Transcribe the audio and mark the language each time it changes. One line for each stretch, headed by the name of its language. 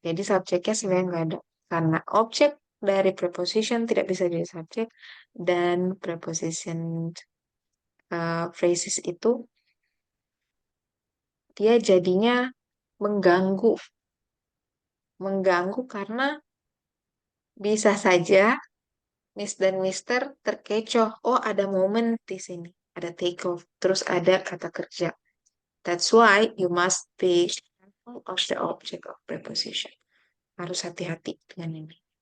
Indonesian: Jadi subjeknya sebenarnya nggak ada. Karena objek dari preposition tidak bisa jadi subjek dan preposition phrases itu dia jadinya mengganggu. Mengganggu karena bisa saja Miss dan Mister terkecoh. Oh, ada momen di sini. Ada take off. Terus ada kata kerja.
English: That's why you must be careful of the object of preposition.
Indonesian: Harus hati-hati dengan ini.